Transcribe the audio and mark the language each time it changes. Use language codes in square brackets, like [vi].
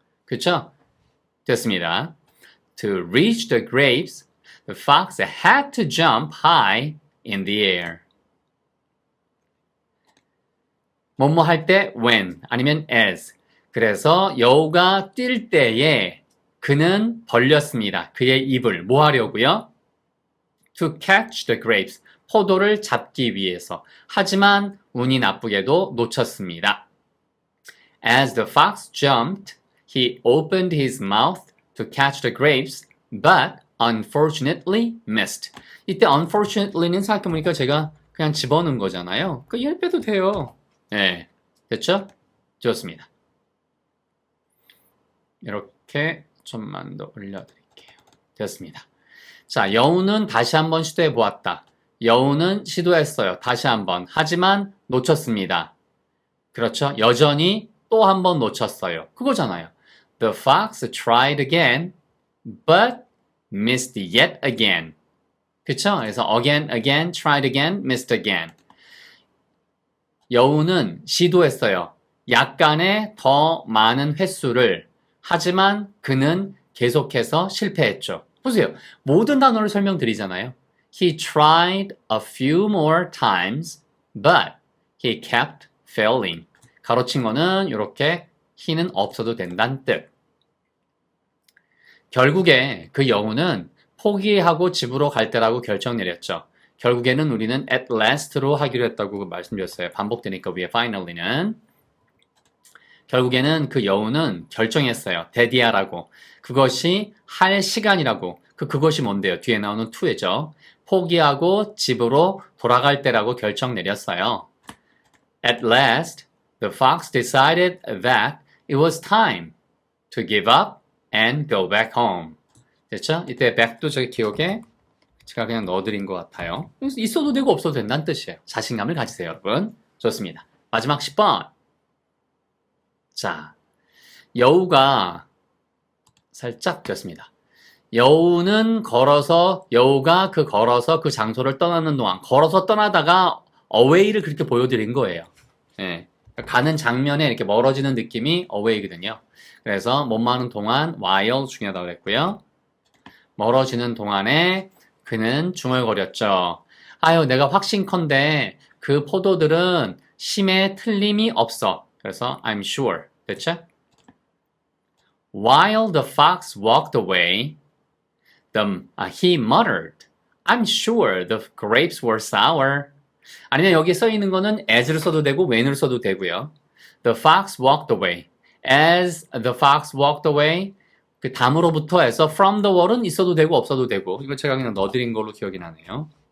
[ko] 그렇죠? 됐습니다. [en] To reach the grapes, the fox had to jump high in the air. [ko] 뭐뭐 할 때 when 아니면 as. 그래서 여우가 뛸 때에 그는 벌렸습니다. 그의 입을 뭐 하려고요? [en] To catch the grapes. [ko] 포도를 잡기 위해서. 하지만 운이 나쁘게도 놓쳤습니다. [en] As the fox jumped, he opened his mouth to catch the grapes, but unfortunately missed. [ko] 이때 unfortunately는 생각해보니까 제가 그냥 집어넣은 거잖아요. 그 얘를 빼도 돼요. 네, 됐죠? 좋습니다. 이렇게 좀만 더 올려드릴게요. 됐습니다. 자, 여우는 다시 한번 시도해 보았다. 여우는 시도했어요. 다시 한번. 하지만 놓쳤습니다. 그렇죠. 여전히 또 한 번 놓쳤어요. 그거잖아요. [en] The fox tried again, but missed yet again. [ko] 그쵸? 그래서 [en] again, tried again, missed again. [ko] 여우는 시도했어요. 약간의 더 많은 횟수를. 하지만 그는 계속해서 실패했죠. 보세요. 모든 단어를 설명드리잖아요. [en] He tried a few more times, but he kept failing. [ko] 가로친 거는 이렇게 he는 없어도 된다는 뜻. 결국에 그 여우는 포기하고 집으로 갈 때라고 결정 내렸죠. 결국에는 우리는 at last로 하기로 했다고 말씀드렸어요. 반복되니까 위에 finally는. 결국에는 그 여우는 결정했어요. 데디아라고. 그것이 할 시간이라고. 그것이 뭔데요? 뒤에 나오는 to이죠. 포기하고 집으로 돌아갈 때라고 결정 내렸어요. [en] At last, the fox decided that it was time to give up and go back home. [ko] 됐죠? 이때 back도 저기 기억에 제가 그냥 넣어드린 것 같아요. 있어도 되고 없어도 된다는 뜻이에요. 자신감을 가지세요, 여러분. 좋습니다. 마지막 10번. 자, 여우가 살짝 비었습니다. 여우가 걸어서 그 장소를 떠나는 동안 걸어서 떠나다가 away를 그렇게 보여드린 거예요. 예. 가는 장면에 이렇게 멀어지는 느낌이 away거든요. 그래서 못마는 동안 while 중요하다고 했고요. 멀어지는 동안에 그는 중얼거렸죠. 아유, 내가 확신컨대 그 포도들은 심에 틀림이 없어. 그래서 [en] I'm sure. [ko] 됐죠? [en] While the fox walked away, he muttered, I'm sure the grapes were sour. [ko] 아니면 여기 써 있는 거는 as를 써도 되고 when을 써도 되고요. [en] The fox walked away. As the fox walked away, [ko] 그 다음으로부터 해서 [en] from the wall [ko] 은 있어도 되고 없어도 되고 이거 제가 그냥 넣어드린 걸로 기억이 나네요.